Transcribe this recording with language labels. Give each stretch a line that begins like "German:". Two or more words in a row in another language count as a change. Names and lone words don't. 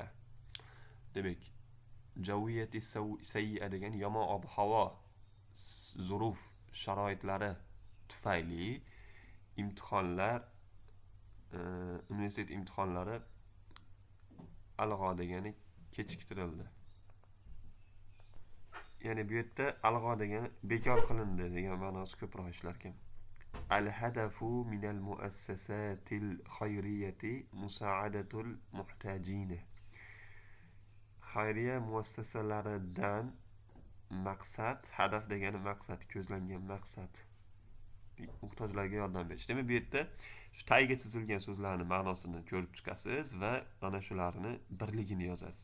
Uzbek: Demak,
Arabic: جوية سيئة
Uzbek: degan yomon ob-havo, zuruf, sharoitlari tufayli imtihonlar, universitet imtihonlari alg'o degani kechiktirildi. ya'ni bu yerda alg'o degani bekor qilindi degan ma'nosi ko'proq ishlarkan.
Arabic: الهدف من المؤسسات الخيرية مساعدة المحتاجين.
Uzbek: Xayriya muassasalaridan maqsad, hadaf degani maqsad, ko'zlangan maqsad muhtojlarga yordam berish. Demak, bu yerda shu tayga chizilgan so'zlarni ma'nosini ko'rib chiqasiz va ana shularni birligini yozasiz.